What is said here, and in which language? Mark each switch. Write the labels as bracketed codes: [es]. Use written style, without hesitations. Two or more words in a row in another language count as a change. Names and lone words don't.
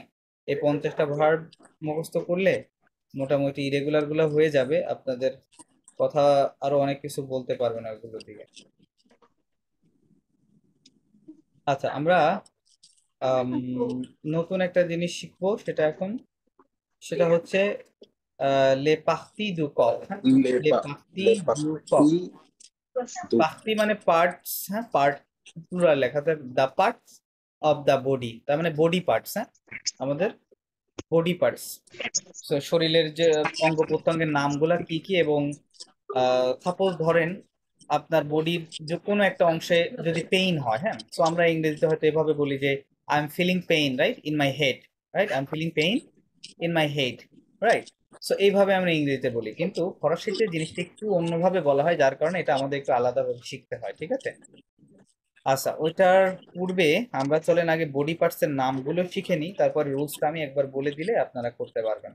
[bn] এই 50টা ভার্ব মুখস্থ করলে মোটামুটি ইরেগুলার গুলো হয়ে যাবে, আপনাদের কথা আরো অনেক কিছু বলতে পারবেন ওগুলো দিকে। আচ্ছা, আমরা আম, নতুন একটা জিনিস শিখবো, সেটা হচ্ছে [fr] les parties du corps, [bn] হ্যাঁ। [fr] les parties Le du corps. parti du [bn] পাখতি মানে পার্টস, হ্যাঁ, [en] part plural [bn] লেখাতে, [en] the parts of the body, [bn] তার মানে [en] body parts, [bn] হ্যাঁ, আমাদের [en] body parts. [bn] শরীরের যে অঙ্গ প্রত্যঙ্গের নামগুলা কি কি, এবং সাপোজ ধরেন আপনার বডির যে কোনো একটা অংশে যদি পেইন হয়, হ্যাঁ, তো আমরা ইংরেজিতে হয়তো এভাবে বলি যে [en] I am feeling pain right in my head, right, I am feeling pain in my head, right. [bn] সো এইভাবে আমরা ইংরেজিতে বলি, কিন্তু ফরাসিতে জিনিসটা একটু অন্যভাবে বলা হয়, যার কারণে এটা আমাদের একটু আলাদাভাবে শিখতে হয়, ঠিক আছে। আচ্ছা, ওইটার পূর্বে আমরা চলেন আগে [en] body parts [bn] এর নামগুলো শিখে নিই, তারপরে রুলসটা আমি একবার বলে দিলে আপনারা করতে পারবেন।